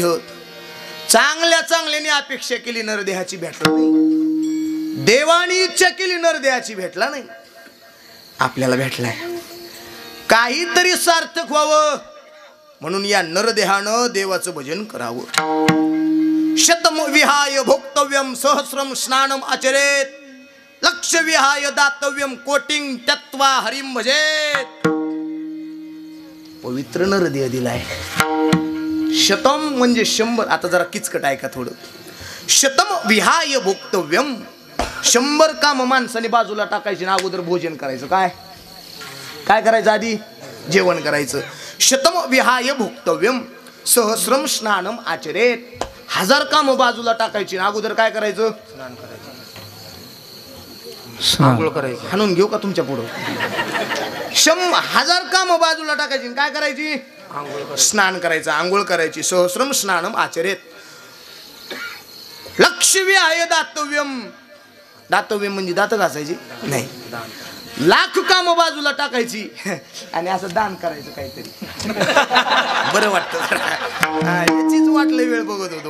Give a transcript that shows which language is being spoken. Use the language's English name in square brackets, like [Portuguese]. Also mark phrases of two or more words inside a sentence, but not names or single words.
[Marathi] चांगल्या चांगल्याने अपेक्षा केली नरदेहाची, भेटला नाही. देवानी इच्छा केली नरदेहाची, भेटला नाही. आपल्याला भेटलाय. काहीतरी सार्थक व्हावं म्हणून या नरदेहानं देवाचं भजन करावं. [Sanskrit] शतम विहाय भोक्तव्यम सहस्रम स्नानम आचरेत, लक्ष विहाय दातव्यम कोटिंग त्यक्त्वा हरिम भजेत. [Marathi] पवित्र नरदेह दिलाय. शतम म्हणजे 100. आता जरा किचकट ऐका थोडं. [Sanskrit] शतम विहाय भोक्तव्यम, [Marathi] 100 काम माणसाने बाजूला टाकायचे ना अगोदर भोजन करायचं. काय काय करायचं? आधी जेवण करायचं. [Sanskrit] शतम विहाय भोक्तव्यम सहस्रम स्नानम आचरेत, [Marathi] 1000 काम बाजूला टाकायची ना अगोदर काय करायचं? स्नान करायचं. आंघोळ करायची. हाणून घेऊ का तुमच्या पुढं? 1000 काम बाजूला टाकायची, काय करायची? स्नान करायचं, आंघोळ करायची. [Sanskrit] सहस्रम स्नानम आचरेत. लक्ष विहाय दातव्यम, [Marathi] दातव्यम म्हणजे दात घासायची नाही, लाख काम बाजूला टाकायची आणि असं दान करायचं काहीतरी. बरं वाटतं. याचीच वाटलं वेळ बघत होतो.